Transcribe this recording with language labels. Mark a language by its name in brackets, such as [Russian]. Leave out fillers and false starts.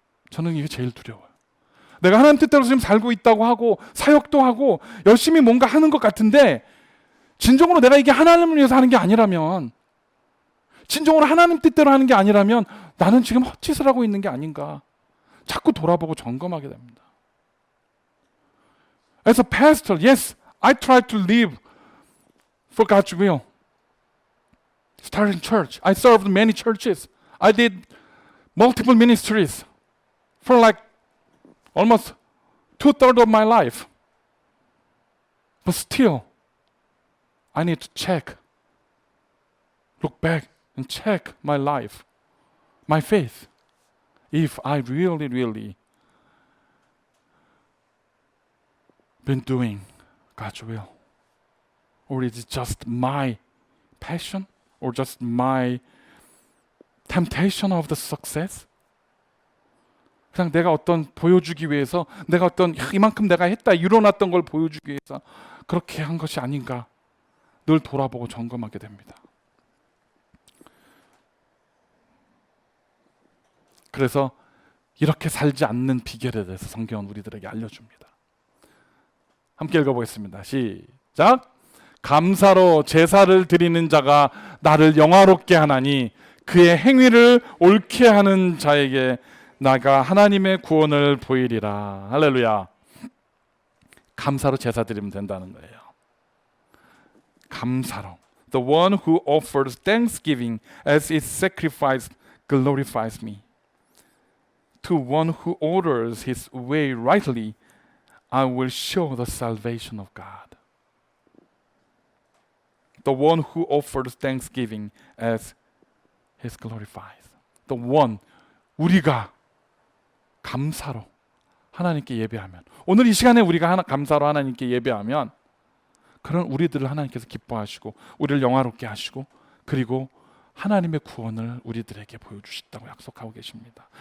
[Korean] 저는 이게 제일 두려워요. 내가 하나님 뜻대로 지금 살고 있다고 하고 사역도 하고 열심히 뭔가 하는 것 같은데 진정으로 내가 이게 하나님을 위해서 하는 게 아니라면, 진정으로 하나님 뜻대로 하는 게 아니라면 나는 지금 헛짓을 하고 있는 게 아닌가 자꾸 돌아보고 점검하게 됩니다. [English] As a pastor, yes, I try to live for God's will. Starting church, I served many churches. I did multiple ministries for like almost 2/3 of my life. But still, I need to check, look back and check my life, my faith, if I really, really been doing God's will. Or is it just my passion? Or just my temptation of the success? [Korean] 그냥 내가 어떤 보여주기 위해서, 내가 어떤 이만큼 내가 했다 이뤄놨던 걸 보여주기 위해서 그렇게 한 것이 아닌가 늘 돌아보고 점검하게 됩니다. 그래서 이렇게 살지 않는 비결에 대해서 성경은 우리들에게 알려줍니다. 함께 읽어보겠습니다. 시작. 감사로 제사를 드리는 자가 나를 영화롭게 하나니 그의 행위를 옳게 하는 자에게 나가 하나님의 구원을 보이리라. 할렐루야. 감사로 제사 드리면 된다는 거예요. 감사로. [English] The one who offers thanksgiving as its sacrifice glorifies me. To one who orders his way rightly, I will show the salvation of God. The one who offers thanksgiving as his glorifies. The one, [Korean] 우리가 감사로 하나님께 예배하면, 오늘 이 시간에 우리가 감사로 하나님께 예배하면 그런 우리들을 하나님께서 기뻐하시고 우리를 영화롭게 하시고 그리고 하나님의 구원을 우리들에게 보여주신다고 약속하고 계십니다.